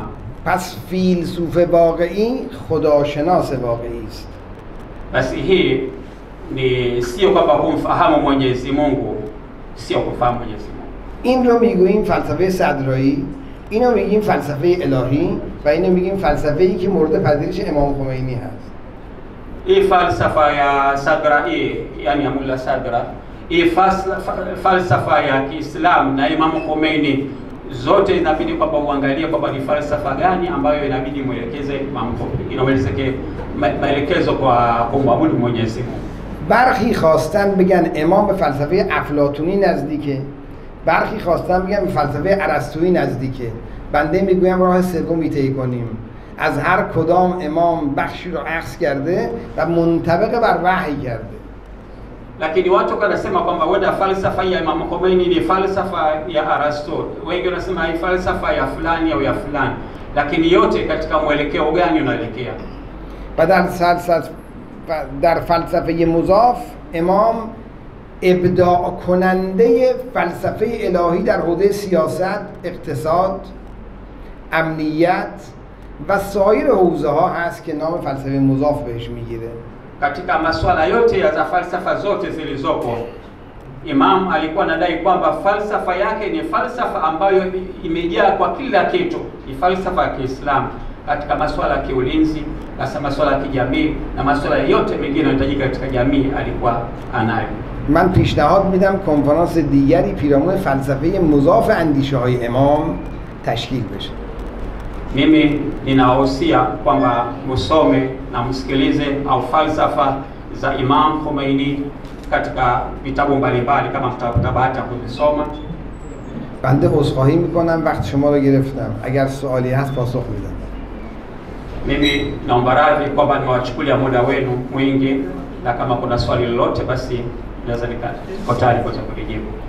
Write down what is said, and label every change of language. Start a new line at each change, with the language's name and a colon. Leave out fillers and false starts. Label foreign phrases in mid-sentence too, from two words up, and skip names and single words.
Persian: پس فیلسوف واقعی خداشناس واقعی است.
Swahili: Basi hii ni sio kwamba kumfahamu Mwenyezi Mungu, sio kufahamu Mwenyezi Mungu.
Persian: این رو میگوییم فلسفه صدرایی اینو میگیم فلسفه الهی و اینو میگیم فلسفه‌ای که مورد پذیرش امام خمینی هست. این فلسفه یا صدره یعنی مولا صدره این فلسفه
Swahili: ya Kiislamu na Imam Khomeini zote inabidi kwamba uangalie kwamba ni falsafa gani ambayo inabidi mwelekeze Imam Khomeini, inaelekeze maelekezo kwa kumwabudu Mwenyezi Mungu.
Persian: برخی خواستن بگن امام به فلسفه افلاطونی نزدیکه، برخی خواستن بگن به فلسفه ارسطویی نزدیکه. بنده میگویم راه سومی طی کنیم. از هر کدام امام بخشی رو اخذ کرده و منطبق بر وحی کرده.
Swahili: Lakini watu wanasema kwamba wenda falsafa ya Imam Khomeini ni falsafa ya Aristotle, wengi wanasema hii falsafa ya fulani au ya fulani, lakini yote katika mwelekeo gani unaelekea?
Persian: و در فلسفه مضاف امام ابداع کننده فلسفه الهی در حوزه سیاست، اقتصاد، امنیت و سایر حوزه ها هست که نام فلسفه مضاف بهش میگیره.
Swahili: Katika masuala yote ya falsafa zote zilizopo, Imam alikuwa anadai kwamba falsafa yake ni falsafa ambayo imejaa kwa kila kitu, ni falsafa ya Kiislamu katika masuala ya kiulinzi, hasa masuala ya kijamii na masuala yote mengine yanayohitajika katika jamii alikuwa anayo.
Persian: من پیشنهاد میدم کنفرانس دیگری پیرامون فلسفه مضاف اندیشه‌های امام تشکیل بشه.
Swahili: Mimi ninawahusia kwamba musome na msikilize au falsafa za Imam Khomeini katika vitabu mbalimbali kama mtapata bahati ya kuzisoma.
Persian: بنده عذرخواهی میکنم وقت شما رو گرفتم. اگر سوالی هست پاسخ میدم.
Swahili: Mimi naomba radhi kwamba nimewachukulia muda wenu mwingi, na kama kuna swali lolote basi naweza niko tayari kuweza kulijibu.